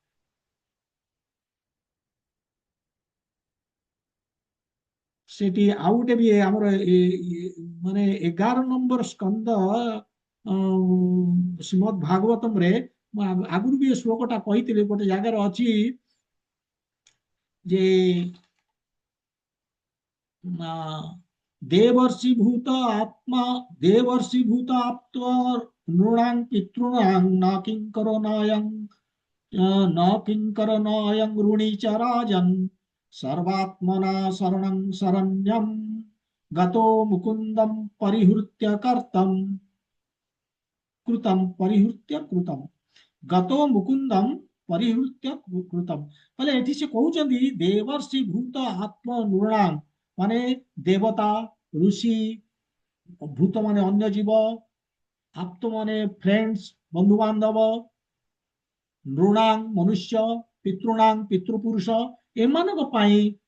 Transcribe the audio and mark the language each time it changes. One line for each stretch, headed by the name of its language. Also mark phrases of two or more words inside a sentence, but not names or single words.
Odia: ସେଠି ଆଉ ଗୋଟେ ବି ଆମର ମାନେ 11 ନମ୍ବର ସ୍କନ୍ଦ ଶ୍ରୀମଦ୍ ଭାଗବତମରେ, ମୁଁ ଆଗରୁ ବି ଏ ଶ୍ଲୋକଟା କହିଥିଲି, ଗୋଟେ ଜାଗାରେ ଅଛି ଯେ
Sanskrit: ଦେବର୍ଷିଭୂତ ଆତ୍ମା, ଦେବର୍ଷିଭୂତ ଆପ୍ତ ନୃଣାଂ ପିତॄଣାଂ न किङ्करो नायं न किङ्करो नायं ऋणी च राजन् सर्वात्मना शरणं शरण्यं गतो मुकुन्दं परिहृत्य कर्तं कृतं परिहृत्य कृतं गतो मुकुन्दम परिहृत्य कृतम।
Odia: ବୋଲେ ଏଠି ସେ କହୁଛନ୍ତି
Sanskrit: ଦେବର୍ଷି ଭୂତ ଆତ୍ମ ନୃଣାଂ,
Odia: ମାନେ ଦେବତା, ଋଷି, ଭୂତ ମାନେ ଅନ୍ୟ ଜୀବ, ଆପ୍ତ ମାନେ ଫ୍ରେଣ୍ଡସ୍, ବନ୍ଧୁବାନ୍ଧବ, ନୃଣାଂ ମନୁଷ୍ୟ, ପିତୃଣାଂ ପିତୃପୁରୁଷ, ଏମାନଙ୍କ ପାଇଁ